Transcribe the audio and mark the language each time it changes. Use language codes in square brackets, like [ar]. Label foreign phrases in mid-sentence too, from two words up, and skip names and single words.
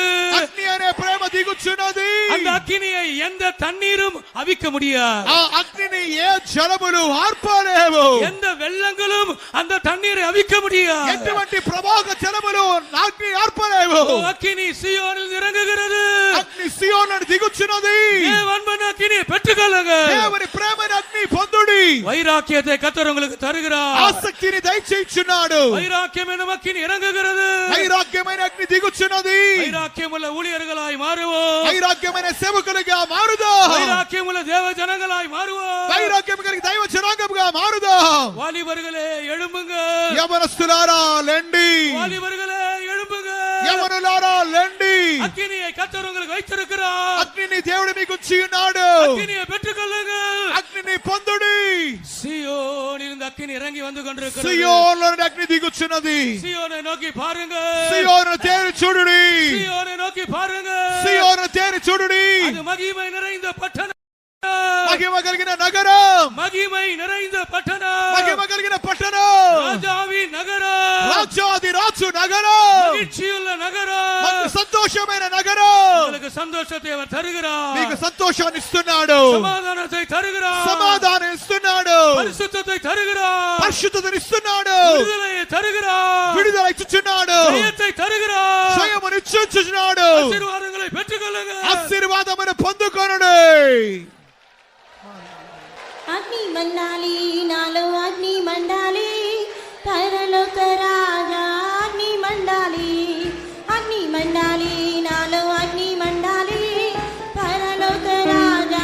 [te] అగ్ని అనే ప్రేమ దిగుచున్నది. [ta] அந்த அக்கினியை எந்த தண்ணீரும் அவிக்க முடியாது. [te] ఆ అగ్నిని ఏ జలములు ఆర్పలేవు. [ta] எந்த வெள்ளங்களும் அந்த தண்ணீரை அவிக்க முடியாது. [te] ఎటువంటి ప్రవాహ జలములు అగ్ని ఆర్పలేవు. [ta] ஓ, அக்கினி சீயோனில் இறங்குகிறது. [te] అగ్ని సియోనును దిగుచున్నది. [ta] தேவ அன்பின் அக்கினியை பெற்றுக்கொள்ளுங்க. [te] దేవుని ప్రేమను అగ్ని పొందుడి. [ta] வைராக்கியத்தை கர்த்தர் உங்களுக்கு தருகிறார். [te] ఆసక్తిని దయచేయుచున్నాడు. [ta] வைராக்கியம் என்னும் அக்கினி இறங்குகிறது. [te] వైరాగ్యమైన అగ్ని దిగుచున్నది. [ta] வைராக்கியம் உள்ள ஊழியர்களாய் மாறுவோம். [te] వైరాగ్యమైన సేవకులుగా మారుదాం. [ta] வைராக்கியம் உள்ள தேவ ஜனங்களாய் மாறுவோம். [te] వైరాగ్యం కలిగి దైవ జనాంగంగా మారుదాం. [ta] வாலிபர்களே எழும்புங்க. [te] యవనస్తులారా లెండి. [ta] வாலிபர்களே எழும்புங்க. [te] యవనులారా లెండి. [ta] அக்கினியை கர்த்தர் உங்களுக்கு வைத்திருக்கிறார். [te] అగ్నిని దేవుడు మీకు ఇచ్చి ఉన్నాడు. [ta] அக்கினியை பெற்றுக்கொள்ளுங்க. [te] అగ్నిని పొందుడి. [ta] சீயோனிலிருந்து அக்கினி இறங்கி வந்து கொண்டிருக்கிறது. [te] సియోనులో నుండి అగ్ని దిగుచున్నది. [ta] சீயோனை நோக்கி பாருங்க. [te] సియోను తేరి చూడుడి. [ta] சீயோனை நோக்கி பாருங்க. [te] సియోను తేరి చూడుడి. [ta] அது மகிமை நிறைந்த பட்டணம். [te] మహిమ కలిగిన నగరం. [ta] மகிமை நிறைந்த பட்டணம். [te] మహిమ కలిగిన పట్టణం. [ta] ராஜாவின் நகரம். [te] రాజాది రాజు నగరం. [ta] மகிழ்ச்சியுள்ள நகரம். [te] సంతోషమైన నగరం. [ta] உங்களுக்கு சந்தோஷத்தை அவர் தருகிறார். [te] మీకు సంతోషాన్ని ఇస్తున్నాడు. [ta] சமாதானத்தை தருகிறார். [te] సమాధానం ఇస్తున్నాడు. [ta] பரிசுத்தத்தை தருகிறார். [te] పరిశుద్ధతను ఇస్తున్నాడు. [ta] விடுதலையை தருகிறார். [te] విడుదల ఇచ్చుచున్నాడు. [ta] ஜெயத்தை தருகிறார். [te] జయమును ఇచ్చుచున్నాడు. [ta] ஆசீர்வாதங்களை பெற்றுக்கொள்ளுங்க. [te] ఆశీర్వాదమును పొందుకొనుడి. అగ్ని మండాలి నాలో అగ్ని మండాలి పరలోక రాజా అగ్ని మండాలి అగ్ని మండాలి నాలో అగ్ని మండాలి పరలోక రాజా